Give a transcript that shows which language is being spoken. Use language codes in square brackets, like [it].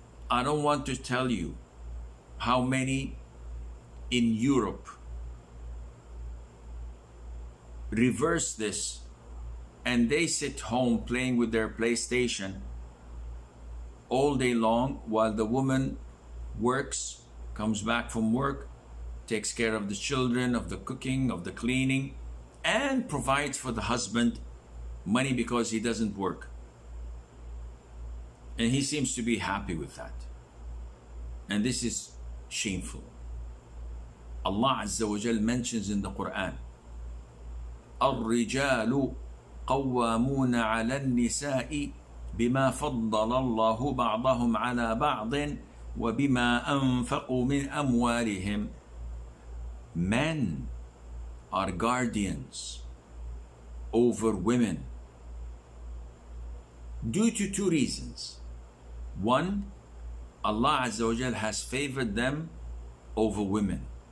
[en] I don't want to tell you how many in Europe reverse this, and they sit home playing with their PlayStation all day long while the woman works, comes back from work, takes care of the children, of the cooking, of the cleaning, and provides for the husband money because he doesn't work. And he seems to be happy with that. And this is shameful. Allah Azza wa Jal mentions in the Quran, [ar] الرجال قوامون على النساء بما فضل الله بعضهم على بعض وبما أنفقوا من أموالهم. [en] Men are guardians over women due to two reasons. One, Allah Azza wa Jal has favored them over women.